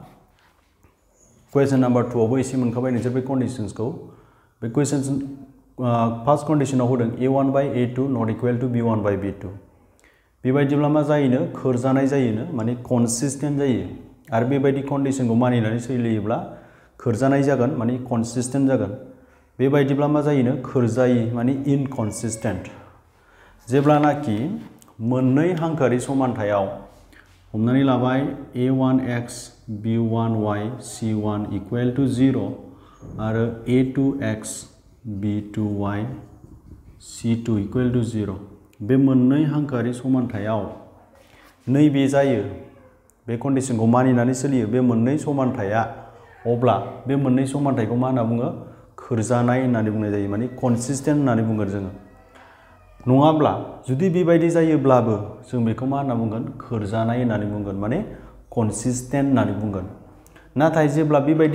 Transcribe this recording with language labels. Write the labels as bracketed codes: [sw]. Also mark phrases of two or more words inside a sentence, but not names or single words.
[en] question number 2 [brx] आवबो एसे मोनखाबाय नोंसोर बे कन्डिशन्सखौ बे क्वेश्चन फर्स्ट कन्डिशनाव होदों a1 [en] by a2 not equal to b1 by b2 [brx] बेबायदिब्ला मा जायोनो खोरजानाय जायोनो माने कन्सिस्टेन्ट जायो आरो बेबायदि कन्डिशनखौ मानिनानै सोलियोब्ला खोरजानाय जागोन माने कन्सिस्टेन्ट जागोन बेबायदिब्ला मा जायोनो खोरजायि माने इनकन्सिस्टेन्ट जेब्लानाखि मोननै हांखोआरि समानथायाव हमनानै लाबाय [en] a1x b1y c1 equal to 0 [brx] आरो a2x b2y [en] c2 equal to 0 [brx] बे मोननै हांखोआरि समानथायाव नैबे जायो बे कन्डिशनखौ मानिनानै सोलियो बे मोननै समानथाया अब्ला बे मोननै समानथायखौ मा होनना बुङो खोरजानाय होननानै बुंनाय जायो माने कन्सिस्टेन्ट होननानै बुंगोन जोङो नङाब्ला जुदि बेबायदि जायोब्लाबो जों बेखौ मा होनना बुंगोन खोरजानाय होननानै बुंगोन माने कन्सिस्टेन्ट होननानै बुंगोन नाथाय जेब्ला बेबायदि